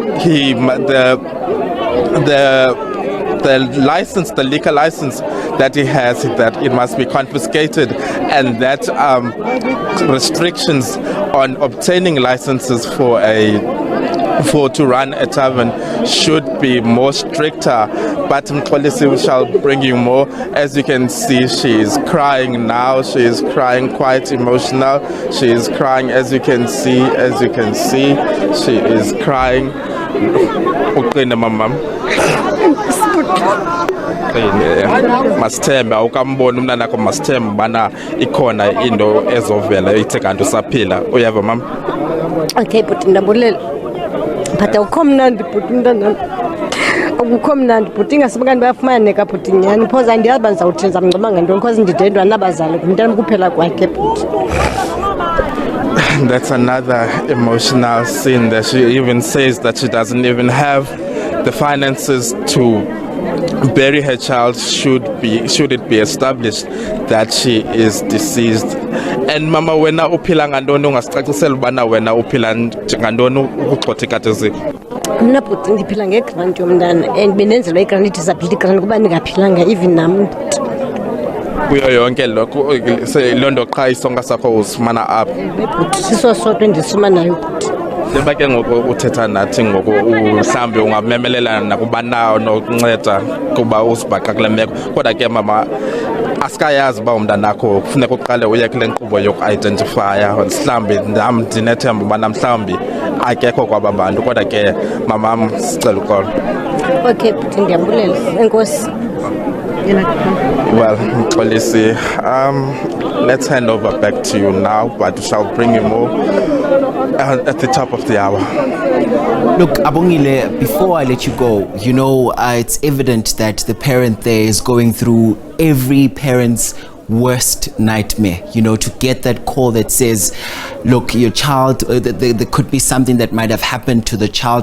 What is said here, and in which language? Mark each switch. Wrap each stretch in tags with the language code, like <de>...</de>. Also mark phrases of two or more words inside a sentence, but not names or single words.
<en>the license, the liquor license that he has, that it must be confiscated, and that restrictions on obtaining licenses to run a tavern should be more stricter. But Mxolisi, we shall bring you more. As you can see, she is crying now. She is crying, quite emotional. She is crying, as you can see, she is crying.</en> <xh>Uqine mama. Masithembe awukamboni umntana wakho, masithembe bana ikhona into ezovela ithe kanti usaphila. Uyeva mama? Okay bhuti ndabulela but awukho mnandi bhuti umntana akukho mnandi bhuti ingasibe kanti bayafumaneka bhuti nyani phoza andiyazi uba ndizawuthini ndizamngcoma ngantoni because ndidedwa nabazali ngumntana kuphela kwakhe bhuti.</xh> <en>That's another emotional scene that she even says that she doesn't even have the finances to bury her child should it be established that she is deceased.</en> <xh>And mama, wena uphila ngantoni ungasicacisela ubana wena uphila ngantoni ukugxotha ikade zikho? Mna bhuti ndiphila ngegrant yomntana and bendenzelwa igrant</xh> <en>disability grant</en> <xh>kuba ndingaphilanga even nam kuyo yonke lokho loo nto qha isonka sakho usifumana apha bhuti siso sodwa endisifumanayo bhuti. Njengoba ke ngoku uthetha nathi ngoku mhlawumbi ungamemelela nakubanawo nokunceda kuba uzibhaqa kule meko kodwa ke mama asikayazi uba umntanakho kufuneka uqale uye kule nkqubo yoku-identifya mhlawumbi nam ndinethemba ubana mhlawumbi akekho kwaba bantu kodwa ke mamam sicela uxolo. Okay bhuti ndiyabulela enkosi.</xh> <en>Well, Mxolisi, let's hand over back to you now, but we shall bring you more at the top of the hour. Look, Abongile, before I let you go, you know, it's evident that the parent there is going through every parent's worst nightmare, you know, to get that call that says, look, your child, there could be something that might have happened to the child.</en>